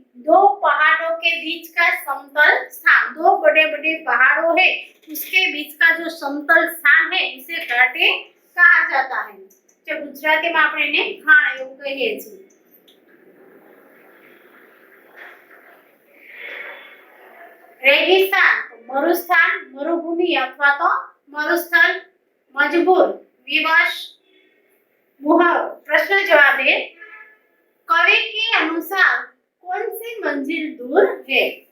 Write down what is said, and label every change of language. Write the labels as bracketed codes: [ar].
[hi] दो पहाड़ों के बीच का समतल स्थान, दो बड़े बड़े पहाड़ों है उसके बीच का जो समतल स्थान है उसे घाटे कहा जाता है। जो गुजराती में [gu] આપણે એને ખાણ એવું કહીએ છીએ। [hi] रेगिस्तान मरुस्थान, मरुभूमि अथवा तो मरुस्थल, मजबूर, विवश, मुहाव। प्रश्न जवाब है कवि के अनुसार कौन सी मंजिल दूर है।